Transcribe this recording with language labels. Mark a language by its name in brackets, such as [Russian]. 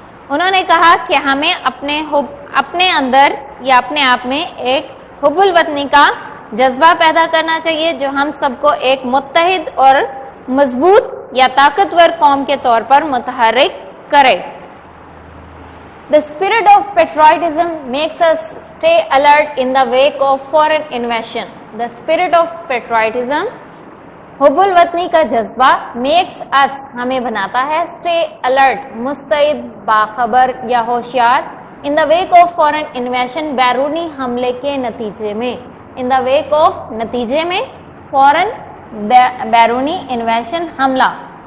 [Hindi] उन्होंने कहा कि हमें अपने अंदर या अपने आप में एक हुब्बुल वतनी का जज्बा पैदा करना चाहिए, जो हम सबको एक मुत्तहिद और मजबूत या ताकतवर कौम के तौर पर मुतहर्रिक करे. [English] The spirit of patriotism makes us stay alert in the wake of foreign invasion. The spirit of patriotism, [Hindi] hub वतनी का जज्बा, makes us, हमें बनाता है, stay alert, मुस्तैद, बाखबर या होशियार, [English] in the wake of foreign invasion, [Hindi] बैरूनी हमले के नतीजे में, in the wake of, नतीजे में, foreign, बैरूनी इन्वेशन, हमला.